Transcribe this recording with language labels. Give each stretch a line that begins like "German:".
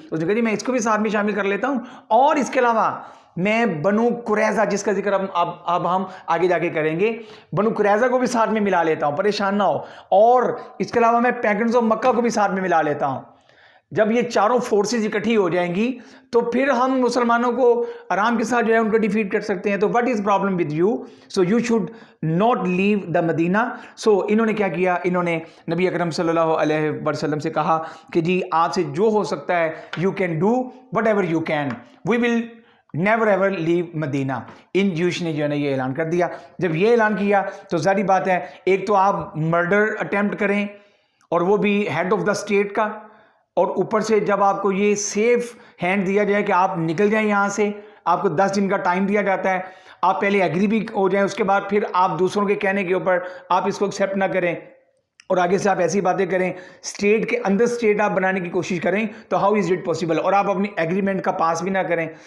Urdu: اس نے کہا جی میں اس کو بھی ساتھ میں شامل کر لیتا ہوں، اور اس کے علاوہ میں بنو قریظہ جس کا ذکر اب ہم آگے جا کے کریں گے، بنو قریظہ کو بھی ساتھ میں ملا لیتا ہوں، پریشان نہ ہو. اور اس کے علاوہ میں پیگنز آف مکہ کو بھی ساتھ میں ملا لیتا ہوں. جب یہ چاروں فورسز اکٹھی ہو جائیں گی تو پھر ہم مسلمانوں کو آرام کے ساتھ جو ہے ان کو ڈیفیٹ کر سکتے ہیں.
English: تو what is problem with you? So you should not leave the Medina.
Urdu: سو انہوں نے کیا کیا؟ انہوں نے نبی اکرم صلی اللہ علیہ وسلم سے کہا کہ جی آپ سے جو ہو سکتا ہے
English: You can do whatever you can, we will never ever leave Medina.
Urdu: ان جوش نے جو ہے نا یہ اعلان کر دیا. جب یہ اعلان کیا تو ظاہری بات ہے ایک تو آپ مرڈر اٹیمپٹ کریں اور وہ بھی ہیڈ آف دا اسٹیٹ کا، اور اوپر سے جب آپ کو یہ سیف ہینڈ دیا جائے کہ آپ نکل جائیں یہاں سے، آپ کو 10 دن کا ٹائم دیا جاتا ہے، آپ پہلے ایگری بھی ہو جائیں، اس کے بعد پھر آپ دوسروں کے کہنے کے اوپر آپ اس کو ایکسیپٹ نہ کریں اور آگے سے آپ ایسی باتیں کریں، اسٹیٹ کے اندر اسٹیٹ آپ بنانے کی کوشش کریں، تو
English: How is it possible?
Urdu: اور آپ اپنی ایگریمنٹ کا پاس بھی نہ کریں.